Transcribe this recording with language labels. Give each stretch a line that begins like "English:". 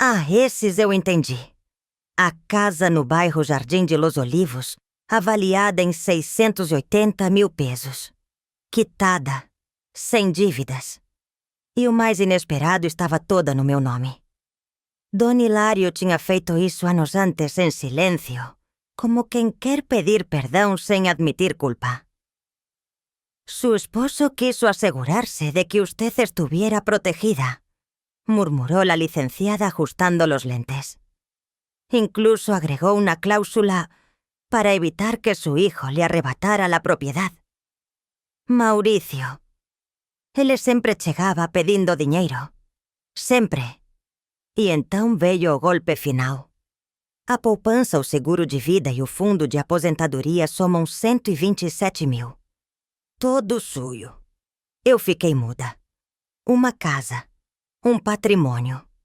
Portuguese: esses eu entendi. A casa no bairro Jardim de Los Olivos, avaliada em 680 mil pesos. Quitada, sem dívidas. E o mais inesperado estava toda no meu nome. Don Hilario tinha feito isso anos antes em silêncio, como quem quer pedir perdão sem admitir culpa.
Spanish: Su esposo quiso asegurarse de que usted estuviera protegida, murmuró la licenciada ajustando los lentes. Incluso agregó una cláusula para evitar que su hijo le arrebatara la propiedad.
Portuguese: Mauricio. Ele sempre chegava pedindo dinheiro. Sempre. E então veio o golpe final. A poupança, o seguro de vida e o fundo de aposentadoria somam 127 mil.
Spanish: Todo suyo.
Portuguese: Eu fiquei muda. Uma casa. Um patrimônio.